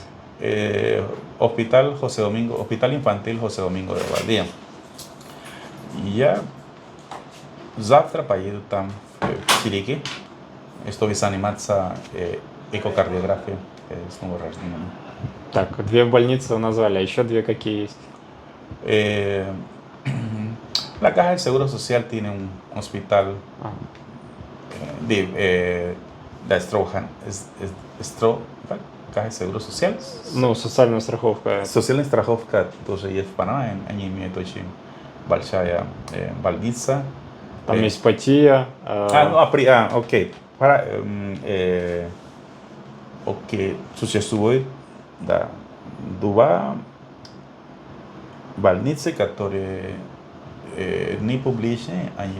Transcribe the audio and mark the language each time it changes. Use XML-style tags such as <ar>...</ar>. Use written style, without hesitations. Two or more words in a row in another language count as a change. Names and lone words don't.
<ru>Hospital Infantil José Domingo de Valdía. Я завтра поеду там, в Чiriquí. Estoy заниматься экокардиографией с новорожденными. Так, 2 больницы вы назвали, а еще 2 какие есть?</ru> <es>La Caja del Seguro Social tiene un hospital de la Caja de Seguro Social.</es> <ru>Ну, социальная страховка. Социальная страховка тоже есть в Панаме, они имеют очень большая больница. Там есть Патия. Окей. Окей, существует, да, 2 больницы, которые не публичные, они</ru>